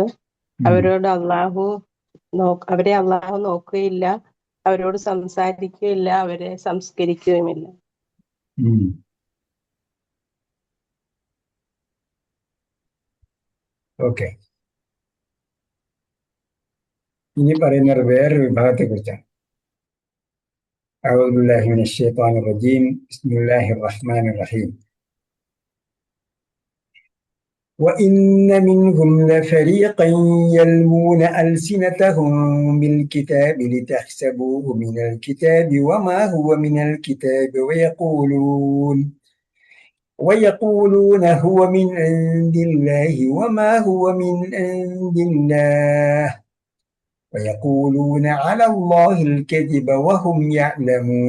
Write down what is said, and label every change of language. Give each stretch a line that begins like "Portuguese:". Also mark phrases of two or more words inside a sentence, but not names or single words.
Malayalam: അവരോട് അവരെ അള്ളാഹു നോക്കുകയില്ല, അവരോട് സംസാരിക്കുകയില്ല, അവരെ സംസ്കരിക്കുകയുമില്ല. ഓക്കെ, ഇനി പറയുന്നത് വേറൊരു വിഭാഗത്തെ കുറിച്ചാണ്.
Arabic: أعوذ بالله من الشيطان الرجيم. بسم الله الرحمن الرحيم. وإن منهم لفريقا يلوون ألسنتهم بالكتاب لتحسبوه من الكتاب وما هو من الكتاب ويقولون هو من عند الله وما هو من عند الله ويقولون على الله الكذب وهم يعلمون.